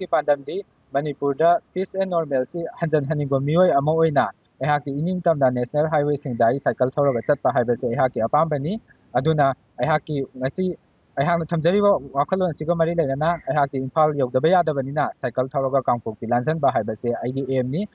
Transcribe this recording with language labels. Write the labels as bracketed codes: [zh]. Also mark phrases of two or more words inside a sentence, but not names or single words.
[mni] pandamdi Manipur da [en] peace and normalcy [mni] hanjan haningba mioi ama oina aihaki ining tamna [en] national highway [mni] singda ai cycle thoroga chatpa haibase aihaki apambani aduna aihaki ngasi aihangna thamjariba wakhalon siga mari leina aihaki Imphal yawdaba yadabanina cycle thoroga kangpokpi lanjanba haibase aigi aim ni